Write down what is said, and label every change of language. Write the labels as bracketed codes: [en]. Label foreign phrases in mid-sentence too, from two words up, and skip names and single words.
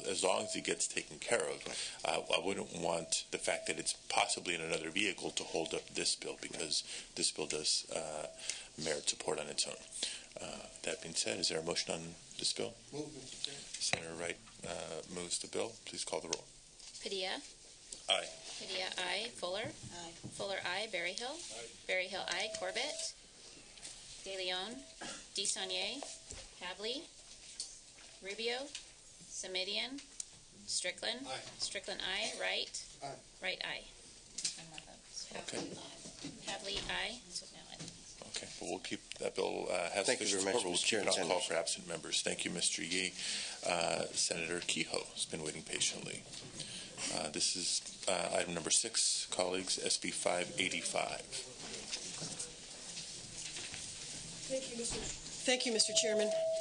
[en] As long as it gets taken care of, I wouldn't want the fact that it's possibly in another vehicle to hold up this bill, because this bill does merit support on its own. That being said, is there a motion on this bill? Senator Wright moves the bill. Please call the roll. Padilla. Aye. Padilla, aye. Fuller. Aye. Fuller, aye. Berryhill. Aye. Berryhill, aye. Corbett. De Leon. DeSaulnier. Pavley. Rubio. Semidian. Strickland. Aye. Strickland, aye. Wright. Aye. Wright, aye. Okay. Pavley, aye. Okay. Well, we'll keep that bill. Thank you very much, We'll Mr. keep Chair it and on call Senators. for absent members. Thank you, Mr. Yee. Senator Kehoe has been waiting patiently. This is item number 6, colleagues, SB 585. Thank you, Mr. Chairman.